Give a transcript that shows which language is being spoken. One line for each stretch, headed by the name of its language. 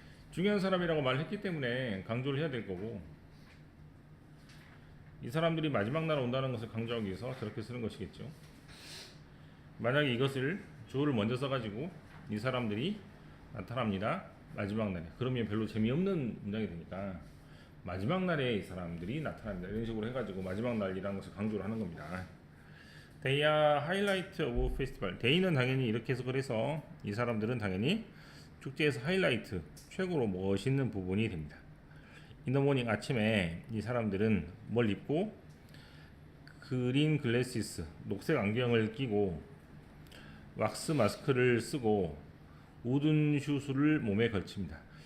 Korean: 중요한 사람이라고 말했기 때문에 강조를 해야 될 거고, 이 사람들이 마지막 날 온다는 것을 강조하기 위해서 저렇게 쓰는 것이겠죠. 만약에 이것을 주어를 먼저 써가지고 이 사람들이 나타납니다. 마지막 날에. 그러면 별로 재미없는 문장이 되니까 마지막 날에 이 사람들이 나타납니다. 이런 식으로 해가지고 마지막 날이라는 것을 강조를 하는 겁니다.
English: They are highlight of festival.
Korean: They는 당연히 이렇게 해석을 해서 이 사람들은 당연히 축제에서 하이라이트, 최고로 멋있는 부분이 됩니다. 인더모닝 아침에 이 사람들은 뭘 입고 그린 글래시스, 녹색 안경을 끼고 왁스 마스크를 쓰고 우든 슈즈를 몸에 걸칩니다.